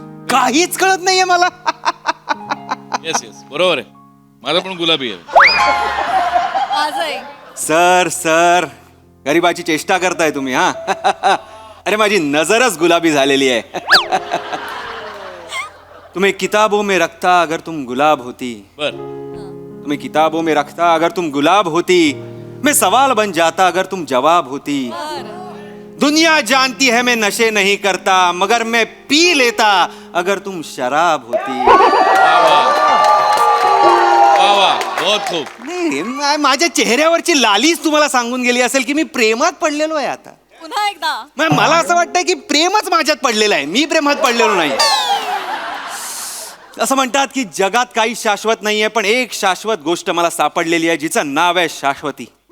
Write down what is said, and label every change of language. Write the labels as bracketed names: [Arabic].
[Marathi] काहीच कळत नाहीये मला. येस येस, बरोबर आहे, माझा पण गुलाबी आहे. आजही सर गरीबाची चेष्टा करताय तुम्ही हा? अरे माझी नजरच गुलाबी झालेली आहे. [Hindi] तुम्हें किताबों में रखता अगर तुम गुलाब होती, [Marathi] बर, [Hindi] तुम्हें किताबों में रखता अगर तुम गुलाब होती, मैं सवाल बन जाता अगर तुम जवाब होती. दुनिया जानती है मैं नशे नहीं करता, मगर मैं पी लेता अगर तुम शराब होती. वा वा, बहुत खूप. [Marathi] नाही, माझ्या चेहऱ्यावरची लालीच तुम्हाला सांगून गेली असेल की मी प्रेमात पडलेलो आहे आता. पुन्हा एकदा मला असं वाटतंय की प्रेमच माझ्यात पडलेलं आहे, मी प्रेमात पडलेलो नाही. असं म्हणतात की जगात काही शाश्वत नाहीये, पण एक शाश्वत गोष्ट मला सापडलेली आहे जिचं नाव आहे शाश्वती.